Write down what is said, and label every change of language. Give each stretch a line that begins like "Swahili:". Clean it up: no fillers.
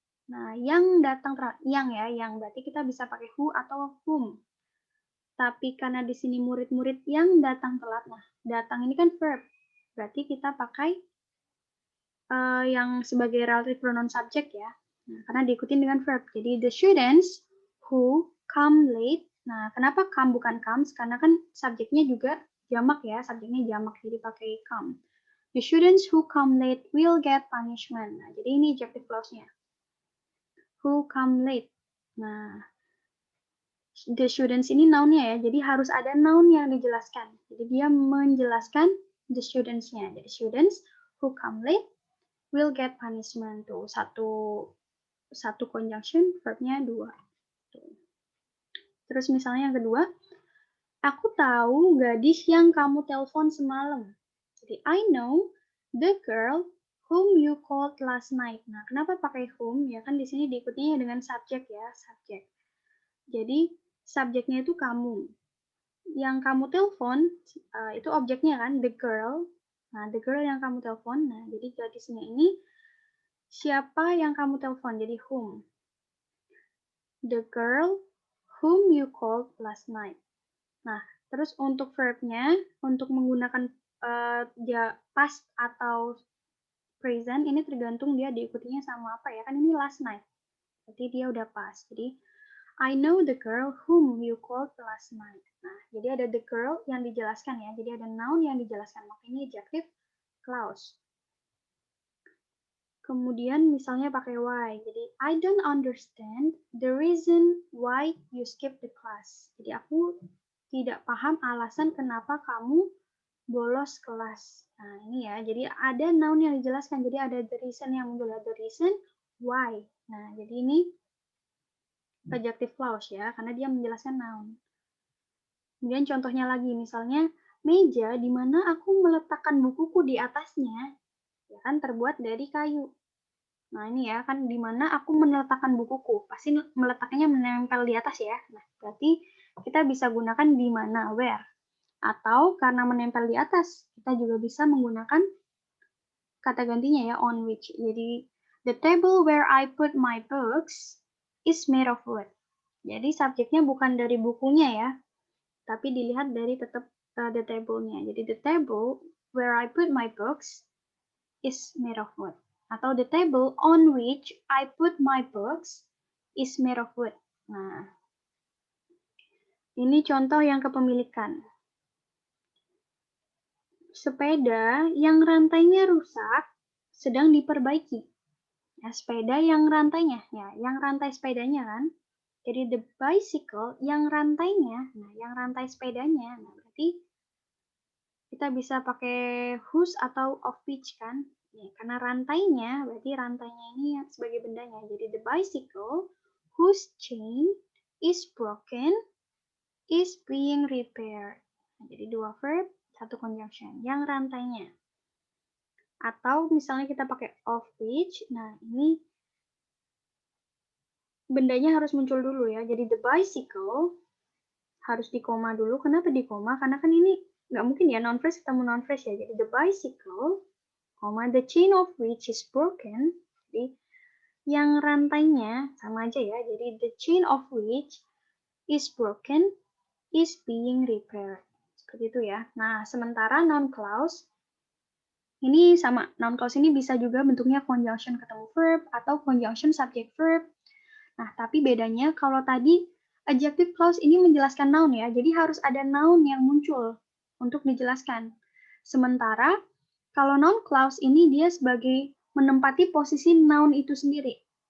Indonesian: Nah, yang datang telat, yang berarti kita bisa pakai who atau whom. Tapi karena di sini murid-murid yang datang telat, nah datang ini kan verb, berarti kita pakai yang sebagai relative pronoun subject ya. Nah, karena diikutin dengan verb. Jadi
English: the students who come late.
Indonesian: Nah, kenapa come bukan comes? Karena kan subjeknya juga jamak ya, subjeknya jamak jadi pakai come.
English: The students who come late will get punishment.
Indonesian: Nah, jadi ini adjective clause-nya.
English: Who come late.
Indonesian: Nah, the students ini noun-nya ya, jadi harus ada noun yang dijelaskan. Jadi dia menjelaskan the students-nya.
English: Jadi students who come late will get punishment.
Indonesian: Tuh, satu conjunction, verb-nya 2. Tuh. Terus misalnya yang kedua, aku tahu gadis yang kamu telepon semalam.
English: Jadi I know the girl whom you called last night.
Indonesian: Nah, kenapa pakai whom? Ya kan di sini diikutinya dengan subjek ya, subjek. Jadi subjeknya itu kamu. Yang kamu telepon itu objeknya kan, the girl. Nah, the girl yang kamu telepon. Nah, jadi gadisnya ini siapa yang kamu telepon? Jadi whom.
English: The girl whom you called last night.
Indonesian: Nah, terus untuk verbnya, untuk menggunakan dia past atau present, ini tergantung dia diikutinya sama apa ya. Kan ini last night. Berarti dia udah past.
English: Jadi I know the girl whom you called last night.
Indonesian: Nah, jadi ada the girl yang dijelaskan ya. Jadi ada noun yang dijelaskan. Makanya ini adjective clause. Kemudian misalnya pakai why.
English: Jadi I don't understand the reason why you skip the class.
Indonesian: Jadi aku tidak paham alasan kenapa kamu bolos kelas. Nah, ini ya. Jadi ada noun yang dijelaskan. Jadi ada the reason yang muncul.
English: The reason why.
Indonesian: Nah, jadi ini adjective clause ya, karena dia menjelaskan noun. Kemudian contohnya lagi, misalnya meja di mana aku meletakkan bukuku di atasnya, ya kan terbuat dari kayu. Nah ini ya, kan di mana aku meletakkan bukuku, pasti meletakkannya menempel di atas ya. Nah berarti kita bisa gunakan di mana, where. Atau karena menempel di atas, kita juga bisa menggunakan kata gantinya ya, on which.
English: Jadi, the table where I put my books is made of wood.
Indonesian: Jadi subjeknya bukan dari bukunya ya, tapi dilihat dari tetap the table-nya.
English: Jadi the table where I put my books is made of wood. Atau the table on which I put my books is made of wood.
Indonesian: Nah, ini contoh yang kepemilikan. Sepeda yang rantainya rusak sedang diperbaiki. Ya, sepeda yang rantainya, ya, yang rantai sepedanya kan. Jadi the bicycle yang rantainya, nah yang rantai sepedanya, nah berarti kita bisa pakai whose atau of which kan. Ya, karena rantainya, berarti rantainya ini sebagai bendanya.
English: Jadi the bicycle whose chain is broken is being repaired.
Indonesian: Nah, jadi dua verb, satu conjunction. Yang rantainya. Atau misalnya kita pakai of which, nah ini bendanya harus muncul dulu ya. Jadi the bicycle harus di koma dulu. Kenapa di koma? Karena kan ini nggak mungkin ya non phrase ketemu non phrase ya. Jadi
English: the bicycle, the chain of which is broken.
Indonesian: Jadi yang rantainya sama aja ya.
English: Jadi the chain of which is broken is being repaired.
Indonesian: Seperti itu ya. Nah, sementara noun clause ini sama. Noun clause ini bisa juga bentuknya conjunction ketemu verb atau conjunction subject verb. Nah, tapi bedanya kalau tadi adjective clause ini menjelaskan noun ya. Jadi harus ada noun yang muncul untuk dijelaskan. Sementara kalau noun clause ini dia sebagai menempati posisi noun itu sendiri.